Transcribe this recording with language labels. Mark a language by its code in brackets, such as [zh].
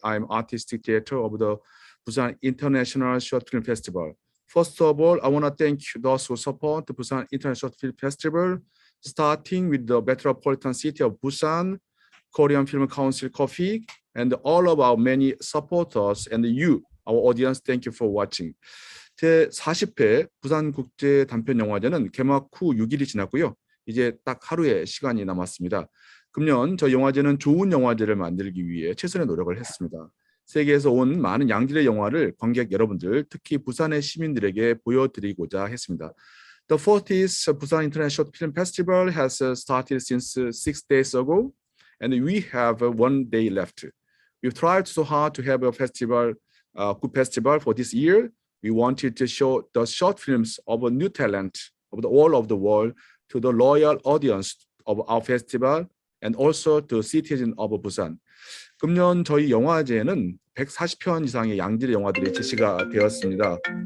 [en] I'm artistic director of the Busan International Short Film Festival. First of all, I want to thank those who support the Busan International Short Film Festival, starting with the metropolitan city of Busan, Korean Film Council Coffee, and all of our many supporters and you, our audience, thank you for watching. [ko] 제 40회 부산국제 단편영화제는 개막 후 6일이 지났고요. 이제 딱 하루의 시간이 남았습니다. 금년 저희 영화제는 좋은 영화제를 만들기 위해 최선의 노력을 했습니다. 세계에서 온 많은 양질의 영화를 관객 여러분들, 특히 부산의 시민들에게 보여드리고자 했습니다. [en] The 40th Busan International Film Festival has started since 6 days ago, and we have 1 day left. We've tried so hard to have a festival, good festival for this year. We wanted to show the short films of a new talent of all of the world to the loyal audience of our festival and also to citizens of Busan. [ko] 금년 저희 영화제에는 140편 이상의 양질의 영화들이 제시가 되었습니다.